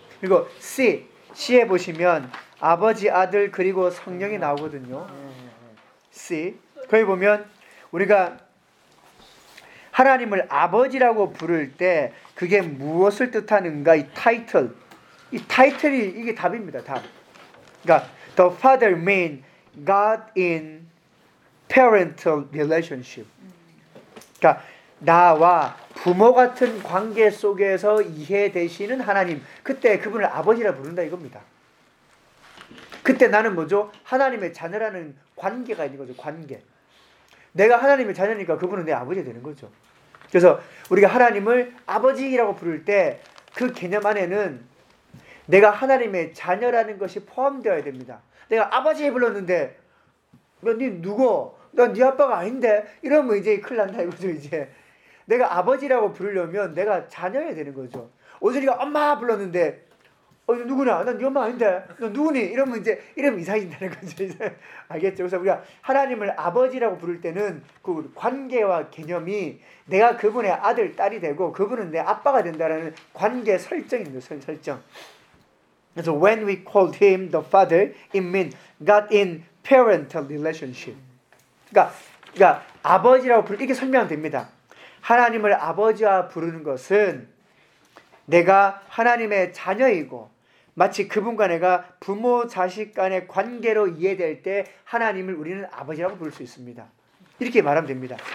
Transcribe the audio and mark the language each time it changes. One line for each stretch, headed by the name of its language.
Korean: 그리고 C, C에 보시면 아버지, 아들, 그리고 성령이 나오거든요. C. 거기 보면 우리가 하나님을 아버지라고 부를 때 그게 무엇을 뜻하는가 이 타이틀. 이 타이틀이 이게 답입니다. 답. 그러니까
English: The Father means God in parental relationship.
Korean: 그러니까 나와 부모 같은 관계 속에서 이해되시는 하나님. 그때 그분을 아버지라 부른다 이겁니다. 그때 나는 뭐죠? 하나님의 자녀라는 관계가 있는 거죠. 관계. 내가 하나님의 자녀니까 그분은 내 아버지 되는 거죠. 그래서 우리가 하나님을 아버지라고 부를 때 그 개념 안에는 내가 하나님의 자녀라는 것이 포함되어야 됩니다. 내가 아버지 불렀는데 너 네 누구? 너 네 아빠가 아닌데? 이러면 이제 큰일 난다 이거죠. 이제 내가 아버지라고 부르려면 내가 자녀야 되는 거죠. 오준이가 엄마 불렀는데 누구냐? 난 네 엄마 아닌데? 너 누구니? 이러면 이제 이름 이상해진다는 거죠. 이제 알겠죠? 그래서 우리가 하나님을 아버지라고 부를 때는 그 관계와 개념이 내가 그분의 아들, 딸이 되고 그분은 내 아빠가 된다라는 관계 설정입니다. 설정.
English: So when we called him the father, it means God in parental relationship.
Korean: 그러니까 아버지라고 부르는 이게 설명됩니다. 하나님을 아버지와 부르는 것은 내가 하나님의 자녀이고 마치 그분과 내가 부모 자식 간의 관계로 이해될 때 하나님을 우리는 아버지라고 부를 수 있습니다. 이렇게 말하면 됩니다.